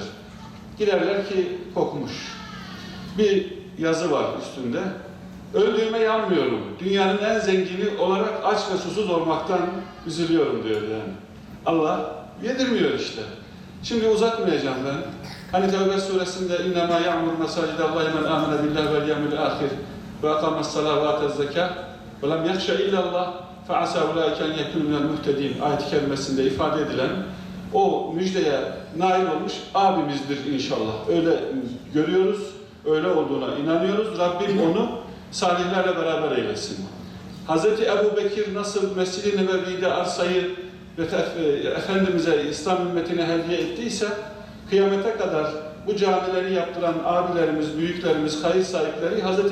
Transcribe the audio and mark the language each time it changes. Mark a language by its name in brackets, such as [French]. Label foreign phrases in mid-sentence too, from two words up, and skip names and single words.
[Turkish] Giderler ki kokmuş. Bir yazı var üstünde. Öldüğüme yanmıyorum. Dünyanın en zengini olarak aç ve susuz olmaktan üzülüyorum diyor yani. Allah yedirmiyor işte. Şimdi uzatmayacağım ben. Hani Tevbe suresinde [Arabic] اِنَّمَا يَعْمُرْ مَسَاجِدَ اللّٰهِ مَنْ آمَنَ بِاللّٰهِ وَالْيَوْمِ الْآخِرِ وَاَقَامَ الصَّلَاةَ وَآتَى الزَّكَاةَ وَلَمْ يَخْشَ إِلَّا اللّٰهِ فَعَسَى أُولَٰئِكَ أَنْ يَكُونُوا مِنَ الْمُهْتَدِينَ [Turkish] ayet-i kerimesinde ifade edilen o müjdeye nail olmuş abimizdir inşallah. Öyle görüyoruz, öyle olduğuna inanıyoruz. Rabbim onu salihlerle beraber eylesin. Hz. Ebu Bekir nasıl Mescid-i Nebevi'de arsayı Efendimiz'e, İslam ümmetine hediye ettiyse, kıyamete kadar bu camileri yaptıran abilerimiz, büyüklerimiz, hayır sahipleri Hz.